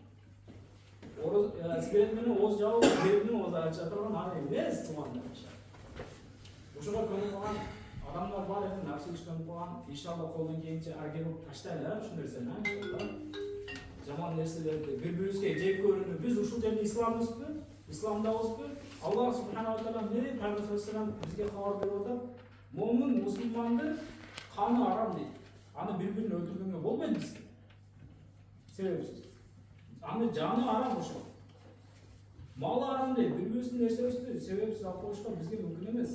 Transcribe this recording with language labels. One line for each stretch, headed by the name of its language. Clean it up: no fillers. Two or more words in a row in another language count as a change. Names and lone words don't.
Kyrgyz: Сигарет менен ооз жабып, бет менен ооз ача турган аны эмес тумандар. Ошого көнүп калган адамдар бар экен, напсыз көнүп калган. Иншалла колдон келгенче аракет кылып таштайлы ушул нерсени. Жаман нерселерди бири-бирибизге жек көрүүнү биз ушул жерде исламбызбы? Исламдабызбы?
Arabic: الله سبحانه وتعالى
Kyrgyz: не Пайгамбар саллаллаху бизге кабар берип атат? Момун мусулмандын каны арам дейт. Аны бири-бирин өлтүргөнгө болбойт бизге. Себепсиз. Аны жаны арам ошо. Малы арам дейт. Бири-бирибиздин нерсебизди себепсиз алып коюшка бизге мүмкүн эмес.